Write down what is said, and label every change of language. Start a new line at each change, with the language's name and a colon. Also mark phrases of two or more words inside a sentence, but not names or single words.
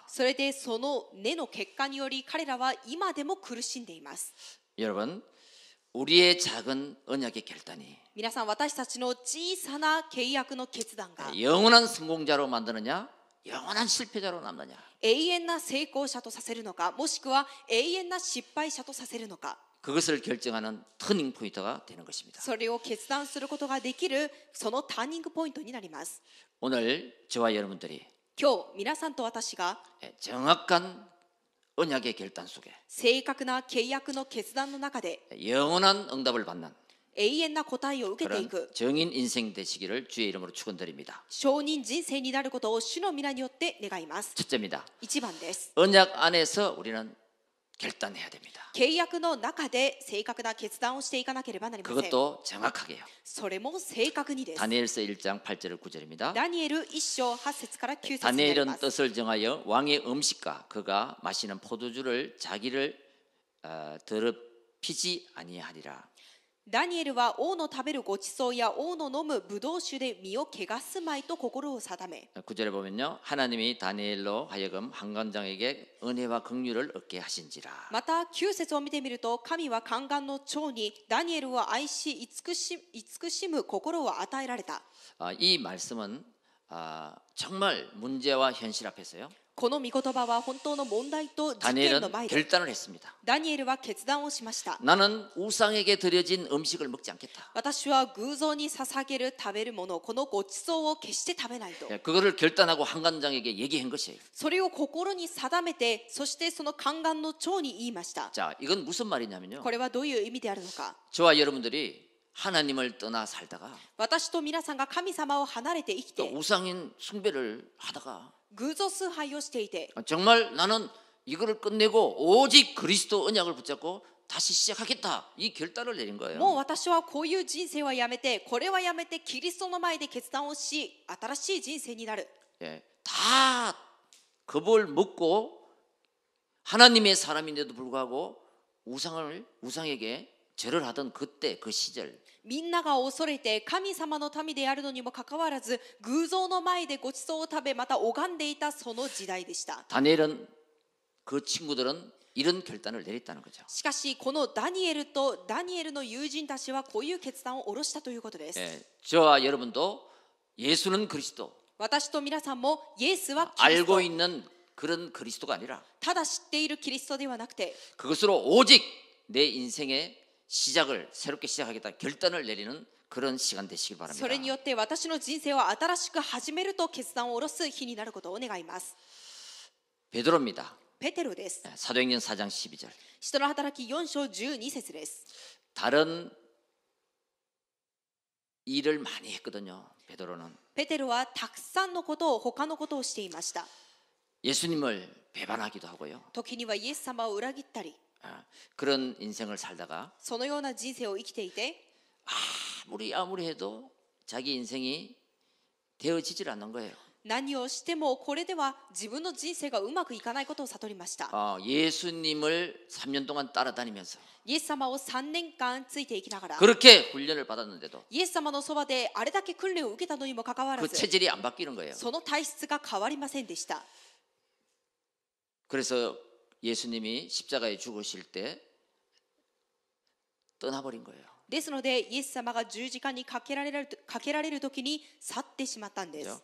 Japanese: それでその根の結果により彼らは今でも苦しんでいます。
Korean: 여러분, 우리의 작은 언약의 결단이
Japanese: 皆さん、私たちの小さな契約の決断が
Korean: 영원한 성공자로 만드느냐, 영원한 실패자로 남느냐.
Japanese: 永遠な成功者とさせるのか、もしくは永遠な失敗者とさせるのか、
Korean: 그것을 결정하는 터닝 포인트가 되는 것입니다.
Japanese: それを決断することができるそのターニングポイントになります。
Korean: 오늘 저와 여러분들이
Japanese: 今日皆さんと私が
Korean: 정확한 언약의 결단 속에
Japanese: 正確な契約の決断の中で
Korean: 영원한 응답을 받는
Japanese: 永遠な答えを受けてい
Korean: 그런
Japanese: く
Korean: 정인 인생 되시기를 주의 이름으로 축원드립니다.
Japanese: 証人人生になることを主の皆によって願います。
Korean: 첫째입니다.
Japanese: 1番です。
Korean: 언약 안에서 우리는 결단해야 됩니다.
Japanese: 契約の中で正確な決断をしていかなければなりません。
Korean: 그것도 정확하게요.
Japanese: それも正確にです。
Korean: 다니엘서 1장 8절 9절입니다.
Japanese: ダニエル1章8節から9節になり
Korean: 다니엘은
Japanese: ます。
Korean: 뜻을 정하여 왕의 음식과 그가 마시는 포도주를 자기를 더럽히지 아니하리라.
Japanese: ダニエルは王の食べるごちそうや王の飲むブドウ酒で身を汚すまいと心を定め
Korean: 9절에 보면요. 하나님이 다니엘로 하여금 한관장에게 은혜와 긍휼을 얻게 하신지라.
Japanese: また9節を見てみると神は宦官の長にダニエルを愛し慈しむ心を与えられた。
Korean: 이 말씀은 정말 문제와 현실 앞에서요.
Japanese: この御言葉は本当の問題と事件の
Korean: 다니엘은
Japanese: 前で
Korean: 결단을 했습니다.
Japanese: ダニエルは決断をしました。
Korean: 나는 우상에게 드려진 음식을 먹지 않겠다.
Japanese: 私は偶像に捧げる食べるものこのごちそうを決して食べないと。
Korean: 그거를 결단하고 한관장에게 얘기한 것이에요.
Japanese: それを心に定めてそしてその宦官の長に言いました。
Korean: 자, 이건 무슨 말이냐면요.
Japanese: これはどういう意味であるのか。
Korean: 저와 여러분들이 하나님을 떠나 살다가
Japanese: 私と皆さんが神様を離れて生き
Korean: 또
Japanese: て
Korean: 우상인 숭배를 하다가
Japanese: 偶像崇拝をしていて
Korean: 정말 나는 이거를 끝내고 오직 그리스도 언약을 붙잡고 다시 시작하겠다. 이 결단을 내린
Japanese: もう
Korean: 거예요.
Japanese: 私はこういう人生はやめてこれはやめてキリストの前で決断をし新しい人生になる。
Korean: 예, 다 겁을 먹고 하나님의 사람인데도 불구하고 우상에게 절을 하던 그때 그 시절
Japanese: みんなが恐れて神様の民であるのにもかかわらず偶像の前でごちそうを食べまた拝んでいたその時代でした。
Korean: 다니엘은 그 친구들은 이런 결단을 내렸다는 거죠.
Japanese: しかしこのダニエルとダニエルの友人たちはこういう決断を下ろしたということです。
Korean: 예, 저와 여러분도 예수는 그리스도
Japanese: 私と皆さんもイエスはキリス
Korean: 알고
Japanese: ト
Korean: 있는 그런 그리스도가 아니라
Japanese: ただ知っているキリストではなくて
Korean: 그것으로 오직 내 인생의 시작을 새롭게 시작하겠다 결단을 내리는 그런 시간 되시길 바랍니다.
Japanese: それによって私の人生を新しく始めると決断を下ろす日になることを願います。
Korean: 베드로입니다.
Japanese: ペテロです。
Korean: 사도행전 4장 12절.
Japanese: 使徒の働き4章12節です。
Korean: 다른 일을 많이 했거든요. 베드로는
Japanese: ペテロはたくさんのことを他のことをしていました。
Korean: 예수님을 배반하기도 하고요.
Japanese: 時にはイエス様を裏切ったり
Korean: 그런 인생을 살다가
Japanese: そのような人生を生きていて
Korean: 아무리 해도 자기 인생이 되어지질 않는 거예요.
Japanese: 何をしてもこれでは自分の人生がうまくいかないことを悟りました。
Korean: 예수님을 3년 동안 따라다니면서
Japanese: イエス様を3年間ついていきながら
Korean: 그렇게 훈련을 받았는데도
Japanese: イエス様のそばであれだけ訓練を受けたのにもかかわら
Korean: 그
Japanese: ず
Korean: 체질이 안 바뀌는 거예요.
Japanese: その体質が変わりませんでした。
Korean: 그래서 예수님이 십자가에 죽으실 때 떠나버린 거예요.
Japanese: ですのでイエス様が十字架にかけられる時に去ってしまったんです。